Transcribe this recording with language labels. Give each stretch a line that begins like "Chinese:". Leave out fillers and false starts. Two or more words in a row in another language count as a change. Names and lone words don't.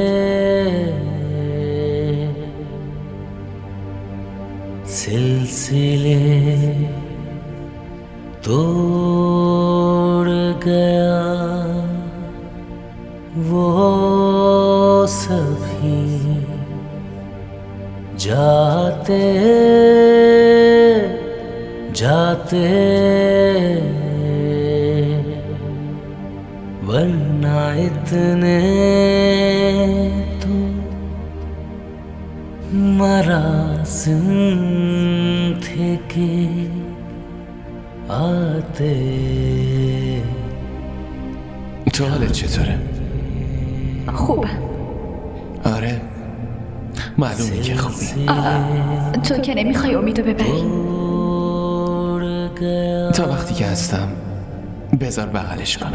Hindi: सिलसिले तोड़ गया वो सभी जाते जाते इतने तो मरासिम थे कि आते
Persian: تو حالت چطوره؟ خوبه. آره معلومه که خوبی. تو که نمیخوای امیدو ببری. تا وقتی که هستم بذار بغلش کنم.